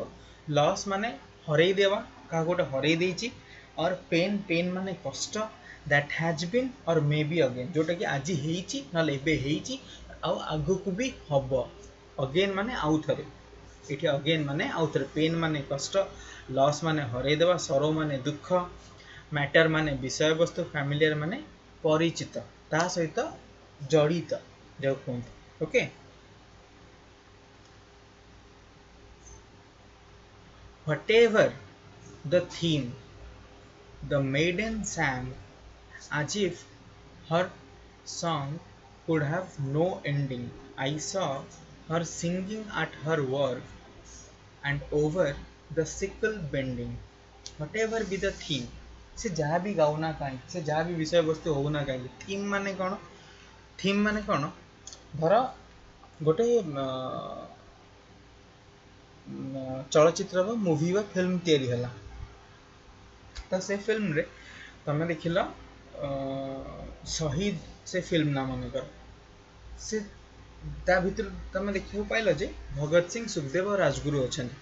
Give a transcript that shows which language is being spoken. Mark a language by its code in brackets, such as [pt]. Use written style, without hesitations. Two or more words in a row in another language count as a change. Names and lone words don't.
[or] ଲସ୍ ମାନେ ହରେଇ ଦେବା, କାହାକୁ ଗୋଟେ ହରେଇ ଦେଇଛି, [en] or pain [or] ମାନେ କଷ୍ଟ, [en] that has been or may be again, [or] ଯେଉଁଟାକି ଆଜି ହେଇଛି ନହେଲେ ଏବେ ହେଇଛି ଆଉ ଆଗକୁ ବି ହବ। ଅଗେନ୍ ମାନେ ଆଉ ଥରେ, ଏଠି ଅଗେନ୍ ମାନେ ଆଉ ଥରେ, ପେନ୍ ମାନେ କଷ୍ଟ, ଲସ୍ ମାନେ ହରେଇଦେବା, ସରୋ ମାନେ ଦୁଃଖ, ମ୍ୟାଟର ମାନେ ବିଷୟବସ୍ତୁ, ଫ୍ୟାମିଲିଆର ମାନେ ପରିଚିତ, ତା ସହିତ ଜଡ଼ିତ ଯାଉ କୁହନ୍ତି। ଓକେ, [en] whatever the theme, the maiden sang as if her song could have no ending. I saw her singing at her work and over the sickle bending. Whatever be the theme, [or] ସେ ଯାହା ବି ଗାଉନା କାହିଁକି, ସେ ଯାହା ବି ବିଷୟବସ୍ତୁ ହଉନା କାହିଁକି, ଥିମ୍ ମାନେ କ'ଣ, ଧର ଗୋଟେ ଚଳଚ୍ଚିତ୍ର ବା ମୁଭି ବା ଫିଲ୍ମ ତିଆରି ହେଲା, ତ ସେ ଫିଲ୍ମରେ ତମେ ଦେଖିଲ ଶହୀଦ, ସେ ଫିଲ୍ମ ନା ମନେକର, ସେ ତା ଭିତରୁ ତମେ ଦେଖିବାକୁ ପାଇଲ ଯେ ଭଗତ ସିଂ, ସୁଖଦେବ ଆଉ ରାଜଗୁରୁ ଅଛନ୍ତି।